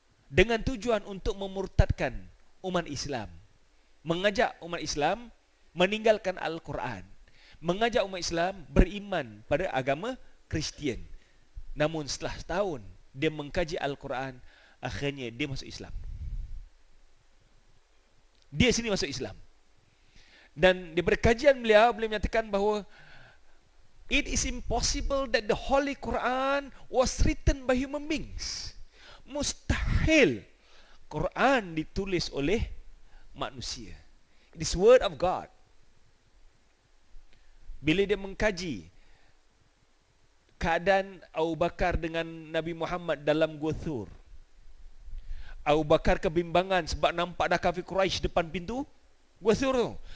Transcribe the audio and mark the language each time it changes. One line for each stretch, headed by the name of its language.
Malay: Dengan tujuan untuk memurtadkan umat Islam. Mengajak umat Islam meninggalkan Al-Quran. Mengajak umat Islam beriman pada agama Kristian. Namun setelah setahun dia mengkaji Al-Quran, akhirnya dia masuk Islam. Dia sini masuk Islam. Dan daripada kajian beliau menyatakan bahawa
English: it is impossible that the Holy Quran was written by human beings.
Malay: Mustahil Quran ditulis oleh manusia.
English: It is word of God.
Malay: Bila dia mengkaji keadaan Abu Bakar dengan Nabi Muhammad dalam Gua Thur, Abu Bakar kebimbangan sebab nampak dah kafir Quraisy depan pintu Gua Thur tu.